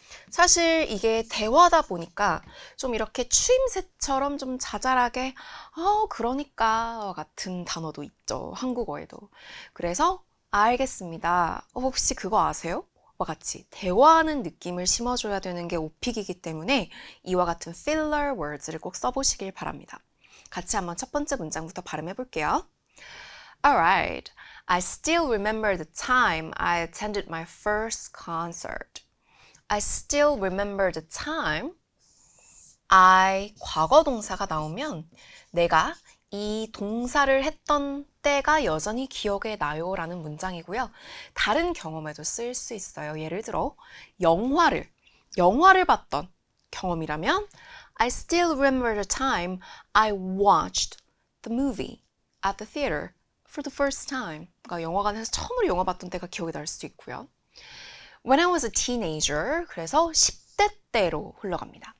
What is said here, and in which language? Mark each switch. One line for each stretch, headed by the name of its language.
Korean: 사실 이게 대화다 보니까 좀 이렇게 추임새처럼 좀 자잘하게 그러니까 같은 단어도 있죠. 한국어에도. 그래서 알겠습니다. 혹시 그거 아세요? 같이 대화하는 느낌을 심어줘야 되는 게 오픽이기 때문에 이와 같은 filler words를 꼭 써보시길 바랍니다. 같이 한번 첫 번째 문장부터 발음해 볼게요.
English: Alright, I still remember the time I attended my first concert. I still remember the time I
Korean: 과거 동사가 나오면 내가 이 동사를 했던 때가 여전히 기억에 나요 라는 문장이고요. 다른 경험에도 쓰일 수 있어요. 예를 들어 영화를 봤던 경험이라면
English: I still remember the time I watched the movie at the theater for the first time.
Korean: 그러니까 영화관에서 처음으로 영화 봤던 때가 기억이 날 수도 있고요.
English: When I was a teenager,
Korean: 그래서 10대 때로 흘러갑니다.